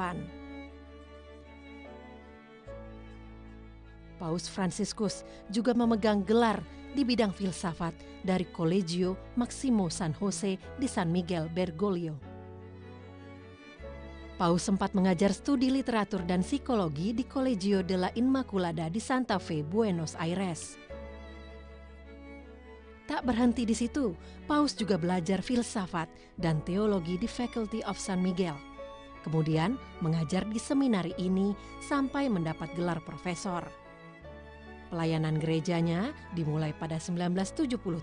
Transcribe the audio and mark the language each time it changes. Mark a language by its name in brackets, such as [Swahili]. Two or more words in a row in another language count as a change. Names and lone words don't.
[Indonesian] Paus Fransiskus juga memegang gelar di bidang filsafat dari Colegio Maximo San Jose di San Miguel Bergoglio. Paus sempat mengajar studi literatur dan psikologi di Colegio de la Inmaculada di Santa Fe, Buenos Aires. Tak berhenti di situ, Paus juga belajar filsafat dan teologi di Faculty of San Miguel. Kemudian mengajar di seminari ini sampai mendapat gelar profesor. Pelayanan gerejanya dimulai pada 1973.